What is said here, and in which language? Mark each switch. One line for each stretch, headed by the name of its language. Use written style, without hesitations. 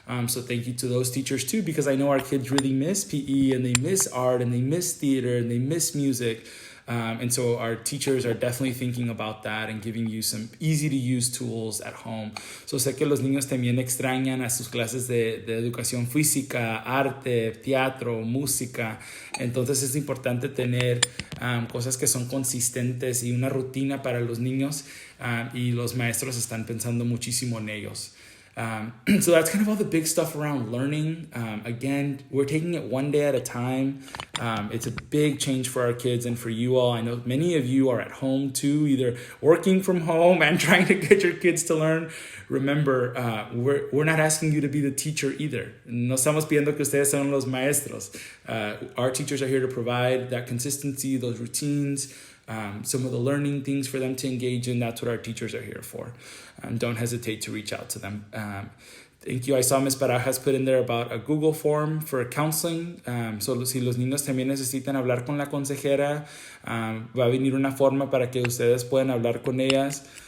English: So thank you to those teachers too, because I know our kids really miss PE and they miss art and they miss theater and they miss music. And so our teachers are definitely thinking about that and giving you some easy to use tools at home.
Spanish: So sé que los niños también extrañan a sus clases de educación física, arte, teatro, música. Entonces es importante tener cosas que son consistentes y una rutina para los niños, y los maestros están pensando muchísimo en ellos.
English: So that's kind of all the big stuff around learning. Again, we're taking it one day at a time. It's a big change for our kids and for you all. I know many of you are at home too, either working from home and trying to get your kids to learn. Remember, we're not asking you to be the teacher either.
Spanish: No estamos pidiendo que ustedes son los maestros.
English: Our teachers are here to provide that consistency, those routines, some of the learning things for them to engage in. That's what our teachers are here for. Don't hesitate to reach out to them. Thank you. I saw Ms. Barajas put in there about a Google form for counseling.
Spanish: So si los niños también necesitan hablar con la consejera, va a venir una forma para que ustedes puedan hablar con ellas.